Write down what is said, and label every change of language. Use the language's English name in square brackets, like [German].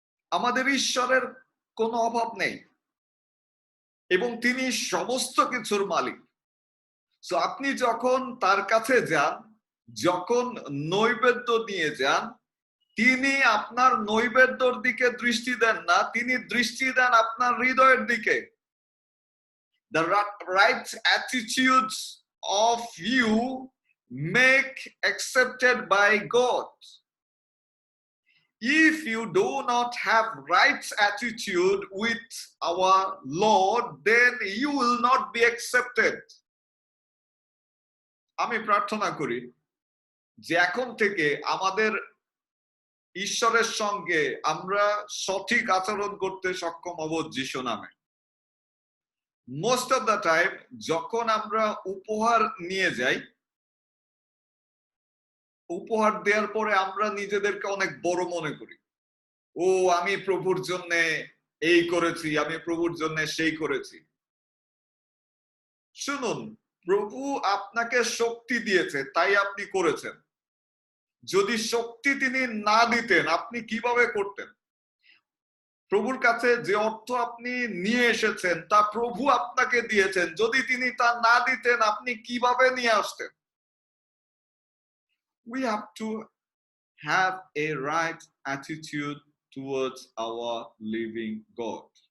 [Bangla] আমাদের ঈশ্বরের কোনো অভাব নেই এবং তিনি সমস্ত কিছুর মালিক। তো আপনি যখন তার কাছে যান, যখন নৈবেদ্য নিয়ে যান, তিনি আপনার নৈবেদ্যর দিকে দৃষ্টি দেন না, তিনি দৃষ্টি দেন আপনার হৃদয়ের দিকে। [English] The right attitudes of you make accepted by God. If you do not have right attitude with our Lord, then you will not be accepted. [Bangla] আমি প্রার্থনা করি যে এখন থেকে আমাদের ঈশ্বরের সঙ্গে আমরা সঠিক আচরণ করতে সক্ষম হব যিশু নামে। [English] most of the time [Bangla] যখন আমরা উপহার নিয়ে যাই, উপহার দেওয়ার পরে আমরা নিজেদেরকে অনেক বড় মনে করি। ও, আমি প্রভুর জন্য এই করেছি, আমি প্রভুর জন্য সেই করেছি। শুনুন, প্রভু আপনাকে শক্তি দিয়েছে, তাই আপনি করেছেন। যদি শক্তি তিনি না দিতেন, আপনি কিভাবে করতেন? প্রভুর কাছে যে অর্থ আপনি নিয়ে এসেছেন তা প্রভু আপনাকে দিয়েছেন, যদি তিনি তা না দিতেন আপনি কিভাবে নিয়ে আসতেন? [English] We have to have a right attitude towards our living God.